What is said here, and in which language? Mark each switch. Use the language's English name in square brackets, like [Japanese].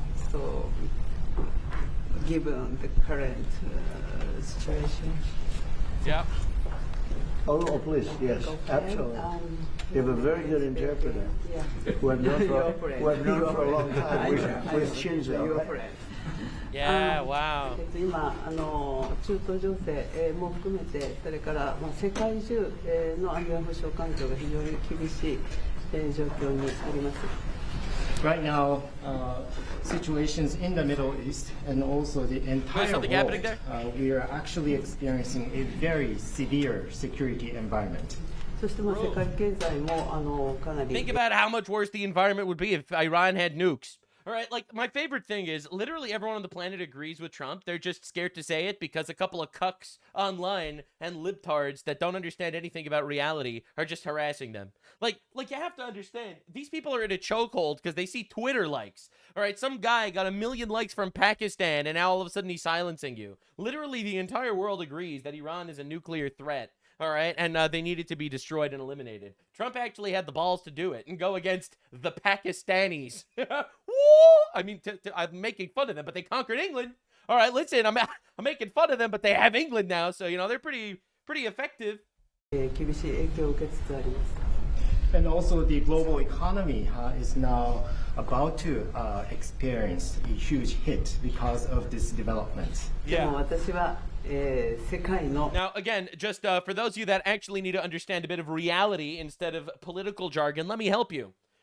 [English] So, given the current situation. Yeah. Oh, please, yes, absolutely. You have a very good interpreter. Yeah. Who I've known for a long time with Shinzo. Yeah, wow. [Japanese] 今中東情勢も含めて、それから世界中の安全保障環境が非常に厳しい状況にあります。 [English] Right now, situations in the Middle East and also the entire world, we are actually experiencing a very severe security environment. [Japanese] そして世界経済もかなり。 [English] Think about how much worse the environment would be if Iran had nukes. All right, like, my favorite thing is literally everyone on the planet agrees with Trump. They're just scared to say it because a couple of cucks online and libtards that don't understand anything about reality are just harassing them. Like you have to understand, these people are in a chokehold because they see Twitter likes. All right, some guy got 1 million likes from Pakistan and now all of a sudden he's silencing you. Literally, the entire world agrees that Iran is a nuclear threat. All right, and they needed to be destroyed and eliminated. Trump actually had the balls to do it and go against the Pakistanis. Woo! I mean, I'm making fun of them, but they conquered England. All right, listen, I'm making fun of them, but they have England now, so you know they're pretty effective. [Japanese] 厳しい影響を受けつつあります。 [English] And also the global economy is now about to experience a huge hit because of this development. [Japanese] でも私は世界の [English] Now, again, just for those of you that actually need to understand a bit of reality instead of political jargon, let me help you.